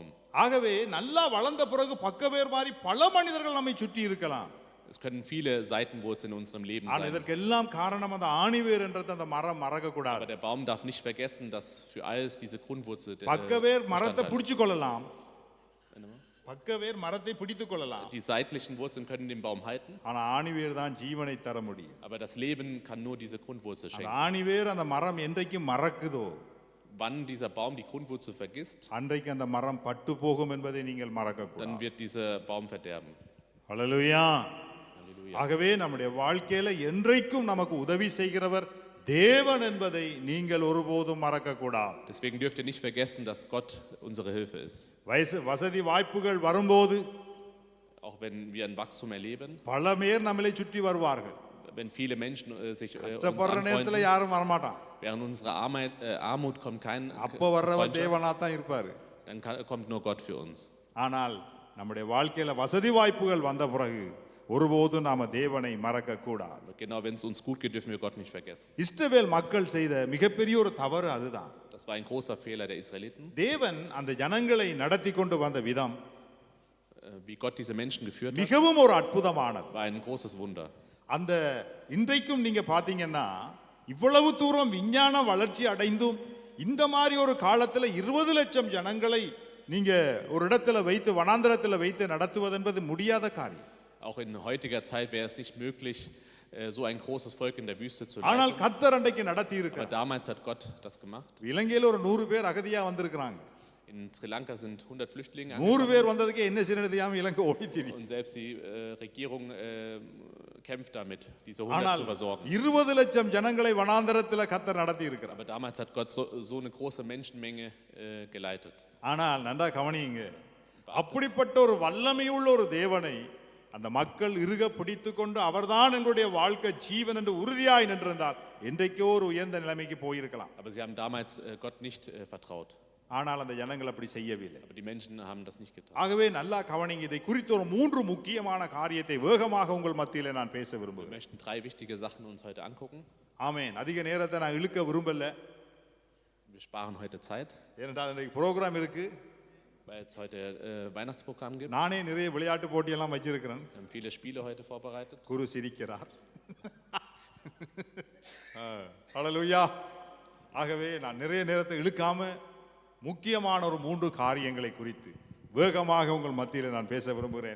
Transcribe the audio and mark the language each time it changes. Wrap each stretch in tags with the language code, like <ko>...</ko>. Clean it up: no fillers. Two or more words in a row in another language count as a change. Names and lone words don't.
<ta>ஆகவே நல்லா வளர்ந்த பிறகு பக்க வேர் மாதிரி பல மனிதர்கள் நம்மை சுற்றி இருக்கலாம்.</ta> <de>Es können viele Seitenwurzeln in unserem Leben</de> <ta>ஆனா</ta> <de>sein.</de> <ta>இதற்கெல்லாம் காரணம் அந்த ஆணி வேர் என்றது அந்த மரம் மறக்க</ta> <de>Aber</de> <ta>கூடாது.</ta> <de>der Baum darf nicht vergessen, dass für alles diese Grundwurzel der</de> <ta>பக்க வேர் மரத்தை</ta> <de>Bestandteil</de> <ta>பிடிச்சு கொள்ளலாம்.</ta> <de>ist.</de> <ta>பக்க வேர் மரத்தை பிடித்துக் கொள்ளலாம்.</ta> <de>Die seitlichen Wurzeln können den Baum halten,</de> <ta>ஆனா ஆணி வேர் தான் ஜீவனை தர முடியும்.</ta> <de>aber das Leben kann nur diese Grundwurzel</de> <ta>அந்த</ta> <de>schenken.</de> <ta>ஆணி வேர் அந்த மரம் என்றைக்கு மறக்குதோ</ta> <de>Wann dieser Baum die Grundwurzel vergisst,</de> <ta>அன்றைக்கு அந்த மரம் பட்டு போகும் என்பதை நீங்கள் மறக்க</ta> <de>dann</de> <ta>கூடாது.</ta> <de>wird dieser Baum verderben.</de> <ta>ஹல்லேலூயா.</ta> <de>Halleluja.</de> <ta>ஆகவே நம்முடைய வாழ்க்கையில என்றைக்கும் நமக்கு உதவி செய்கிறவர் தேவன் என்பதை நீங்கள் ஒருபோதும் மறக்க கூடாது.</ta> <de>Deswegen dürft ihr nicht vergessen, dass Gott unsere Hilfe ist.</de> <ta>வசதி வாய்ப்புகள் வரும்போது</ta> <de>Auch wenn wir ein Wachstum erleben,</de> <ta>பல பேர் நம்மளை சுற்றி வருவார்கள்.</ta> <de>wenn viele Menschen sich uns</de> <ta>கஷ்டப்படுற நேரத்துல</ta> <de>anfreunden,</de> <ta>யாரும் வரமாட்டான்.</ta> <de>während unserer Armut kommt kein</de> <ta>அப்ப வர்றவர்</ta> <de>Freundschaft,</de> <ta>தேவனா தான் இருப்பாரு.</ta> <de>dann kommt nur Gott für uns.</de> <ta>ஆனால் நம்முடைய வாழ்க்கையில வசதி வாய்ப்புகள் வந்த பிறகு ஒருபோதும் நாம தேவனை மறக்க கூடாது.</ta> <de>Aber genau, wenn es uns gut geht, dürfen wir Gott nicht vergessen.</de> <ta>இஸ்ரவேல் மக்கள் செய்த மிகப்பெரிய ஒரு தவறு அதுதான்.</ta> <de>Das war ein großer Fehler der Israeliten.</de> <ta>தேவன் அந்த ஜனங்களை நடத்தி கொண்டு வந்த விதம்</ta> <de>Wie Gott diese Menschen geführt hat,</de> <ta>மிகவும் ஒரு அற்புதமானது.</ta> <de>war ein großes Wunder.</de> <ta>அந்த இன்றைக்கும் நீங்க பாத்தீங்கன்னா இவ்வளவு தூரம் விஞ்ஞான வளர்ச்சி அடைந்தும் இந்த மாதிரி ஒரு காலத்துல 20 லட்சம் ஜனங்களை நீங்க ஒரு இடத்துல வைத்து வனாந்திரத்துல வைத்து நடத்துவது என்பது முடியாத காரியம்.</ta> <de>Auch in heutiger Zeit wäre es nicht möglich, so ein großes Volk in der Wüste zu</de> <ta>ஆனால்</ta> <de>leiten.</de> <ta>கர்த்தர் அன்றைக்கு நடத்தி</ta> <de>Aber</de> <ta>இருக்கிறார்.</ta> <de>damals hat Gott das gemacht.</de> <ta>இலங்கையில ஒரு 100 பேர் அகதியா வந்திருக்கிறாங்க.</ta> <de>In Sri Lanka sind 100 Flüchtlinge 100 angekommen</de> <ta>பேர் வந்ததுக்கே என்ன செய்யறது தெரியாம இலங்கை ஓடி திரி.</ta> <de>und selbst die Regierung kämpft damit, diese 100</de> <ta>ஆனால்</ta> <de>zu versorgen.</de> <ta>20 லட்சம் ஜனங்களை வனாந்திரத்துல கர்த்தர் நடத்தி இருக்கிறார்.</ta> <de>Aber damals hat Gott so eine große Menschenmenge geleitet.</de> <ta>ஆனால் நன்றா கவனியுங்க, அப்படிப்பட்ட ஒரு வல்லமையுள்ள ஒரு தேவனை அந்த மக்கள் இறுக பிடித்து கொண்டு அவர்தான் எங்களுடைய வாழ்க்கை ஜீவன் என்று உறுதியாய் நின்றிருந்தால் என்றைக்கோ ஒரு உயர்ந்த நிலைமைக்கு போயிருக்கலாம்.</ta> <de>Aber sie haben damals Gott nicht vertraut.</de> <ta>ஆனால் அந்த ஜனங்கள் அப்படி செய்யவில்லை.</ta> <de>Aber die Menschen haben das nicht getan.</de> <ta>ஆகவே நல்லா கவனிங்க, இதை குறித்து ஒரு 3 முக்கியமான காரியத்தை வேகமாக உங்கள் மத்தியிலே நான் பேச</ta> <de>Wir</de> <ta>விரும்புகிறேன்.</ta> <de>möchten 3 wichtige Sachen uns heute angucken.</de> <ta>ஆமென். அதிக நேரத்தை நான் இழுக்க விரும்பல.</ta> <de>Wir sparen heute Zeit,</de> <ta>ஏனென்றால் இன்னைக்கு ப்ரோக்ராம் இருக்கு.</ta> <de>weil es heute Weihnachtsprogramm gibt.</de> <ta>நானே நிறைய விளையாட்டு போட்டியெல்லாம் வச்சிருக்கிறேன்.</ta> <de>Wir haben viele Spiele heute vorbereitet.</de> <ta>குரு சிரிக்கிறார். ஹalleluya. ஆகவே நான் நிறைய நேரத்தை இழுக்காம முக்கியமான ஒரு 3 காரியங்களை குறித்து வேகமாக உங்கள் மத்தியில் நான் பேச விரும்புகிறேன்.</ta>